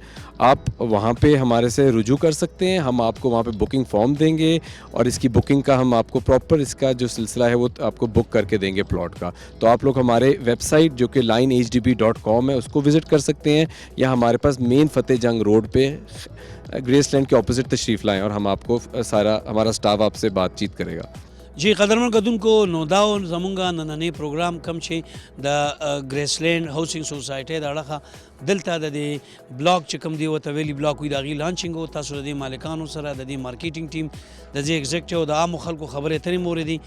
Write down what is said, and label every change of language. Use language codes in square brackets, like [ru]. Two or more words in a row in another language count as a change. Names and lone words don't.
[ur] آپ وہاں پہ ہمارے سے رجوع کر سکتے ہیں. ہم آپ کو وہاں پہ [en] booking form [ur] دیں گے اور اس کی بکنگ کا ہم آپ کو پراپر اس کا جو سلسلہ ہے وہ آپ کو بک کر کے دیں گے پلاٹ کا. تو آپ لوگ ہمارے ویب سائٹ جو کہ linehdb.com ہے اس کو وزٹ کر سکتے ہیں، یا ہمارے پاس مین فتح جنگ روڈ پہ گریس لینڈ کے اپوزٹ تشریف لائیں اور ہم آپ کو سارا ہمارا سٹاف آپ سے بات چیت کرے گا. [ps] جی قدرمن کتونکو نو دا زمونږه نننې پروګرام کم چې د ګریسلینډ هاوسینګ سوسایټي د اړخه دلته د دې بلاک چې کوم دی ورته ویلي بلاک وي د هغې لانچینګ و. تاسو د دې مالکانو سره د دې [en] marketing team [ps] د دې ایگزیکټیو د عامو خلکو خبرې اترې مو اورېدي.